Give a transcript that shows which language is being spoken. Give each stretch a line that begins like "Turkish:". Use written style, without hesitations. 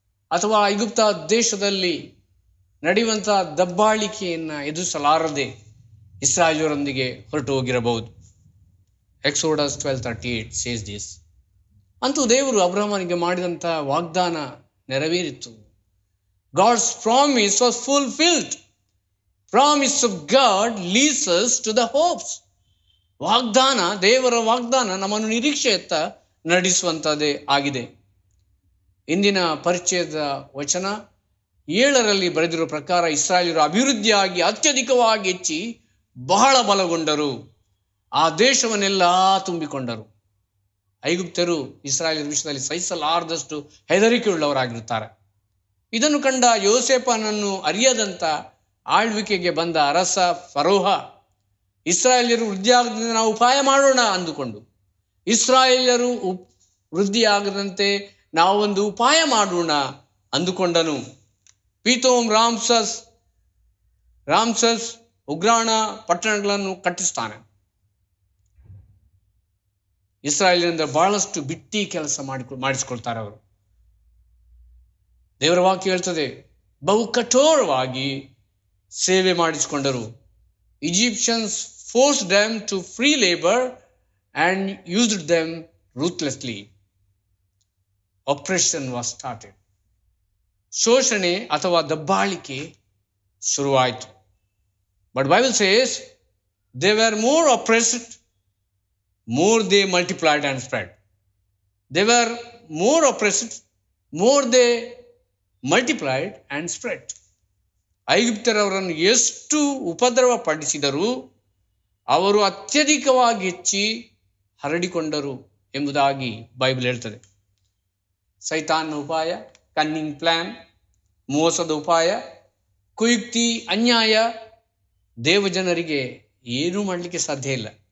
Kannada: ಅಥವಾ ಐಗುಪ್ತ ದೇಶದಲ್ಲಿ ನಡೆಯುವಂತಹ ದಬ್ಬಾಳಿಕೆಯನ್ನು ಎದುರಿಸಲಾರದೆ ಇಸ್ರಾಯೇಲ್ಯರೊಂದಿಗೆ ಹೊರಟು ಹೋಗಿರಬಹುದು.
English: Exodus 12:38 says this.
Kannada: ಅಂತೂ ದೇವರು ಅಬ್ರಹಾಮನಿಗೆ ಮಾಡಿದಂಥ ವಾಗ್ದಾನ ನೆರವೇರಿತು.
English: God's promise was fulfilled. Promise of God leads us to the hopes.
Kannada: ವಾಗ್ದಾನ, ದೇವರ ವಾಗ್ದಾನ ನಮ್ಮನ್ನು ನಿರೀಕ್ಷೆಯತ್ತ ನಡೆಸುವಂಥದ್ದೇ ಆಗಿದೆ. ಇಂದಿನ ಪರಿಚಯದ ವಚನ 7 ಬರೆದಿರುವ ಪ್ರಕಾರ ಇಸ್ರಾಯೇಲರು ಅಭಿವೃದ್ಧಿಯಾಗಿ ಅತ್ಯಧಿಕವಾಗಿ ಹೆಚ್ಚಿ ಬಹಳ ಬಲಗೊಂಡರು, ಆ ದೇಶವನ್ನೆಲ್ಲ ತುಂಬಿಕೊಂಡರು. ಐಗುಪ್ತರು ಇಸ್ರಾಯೇಲರ ವಿಷಯದಲ್ಲಿ ಸಹಿಸಲಾರದಷ್ಟು ಹೆದರಿಕೆಯುಳ್ಳವರಾಗಿರುತ್ತಾರೆ. ಇದನ್ನು ಕಂಡ ಯೋಸೇಫನನ್ನು ಅರಿಯದಂತ ಆಳ್ವಿಕೆಗೆ ಬಂದ ಅರಸ ಫರೋಹ ಇಸ್ರಾಯೇಲ್ಯರು ವೃದ್ಧಿಯಾಗದಂತೆ ನಾವು ಉಪಾಯ ಮಾಡೋಣ ಅಂದುಕೊಂಡು, ಇಸ್ರಾಯೇಲ್ಯರು ವೃದ್ಧಿಯಾಗದಂತೆ ನಾವೊಂದು ಉಪಾಯ ಮಾಡೋಣ ಅಂದುಕೊಂಡನು. ಪೀತೋಮ್, ರಾಮ್ಸಸ್ ಉಗ್ರಾಣ ಪಟ್ಟಣಗಳನ್ನು ಕಟ್ಟಿಸ್ತಾನೆ. ಇಸ್ರಾಯೇಲಿನಿಂದ ಬಹಳಷ್ಟು ಬಿಟ್ಟಿ ಕೆಲಸ ಮಾಡಿಸ್ಕೊಳ್ತಾರೆ ಅವರು. ದೇವರ ವಾಕ್ಯ ಹೇಳ್ತದೆ, ಬಹು ಕಠೋರವಾಗಿ ಸೇವೆ ಮಾಡಿಸಿಕೊಂಡರು.
English: Egyptians forced them to free labor and used them ruthlessly. Oppression was started.
Kannada: ಶೋಷಣೆ ಅಥವಾ ದಬ್ಬಾಳಿಕೆ ಶುರುವಾಯಿತು.
English: But Bible says they were more oppressed, more they multiplied and spread. They were more oppressed, more they multiplied and spread.
Kannada: ಐಗುಪ್ತರವರನ್ನು ಎಷ್ಟು ಉಪದ್ರವ ಪಡಿಸಿದರೂ ಅವರು ಅತ್ಯಧಿಕವಾಗಿ ಹೆಚ್ಚಿ ಹರಡಿಕೊಂಡರು ಎಂಬುದಾಗಿ Bible ಹೇಳ್ತದೆ. ಸೈತಾನ್ನ ಉಪಾಯ, ಕನ್ನಿಂಗ್ ಪ್ಲಾನ್, ಮೋಸದ ಉಪಾಯ, ಕುಯುಕ್ತಿ, ಅನ್ಯಾಯ ದೇವಜನರಿಗೆ ಏನೂ ಮಾಡಲಿಕ್ಕೆ ಸಾಧ್ಯ ಇಲ್ಲ.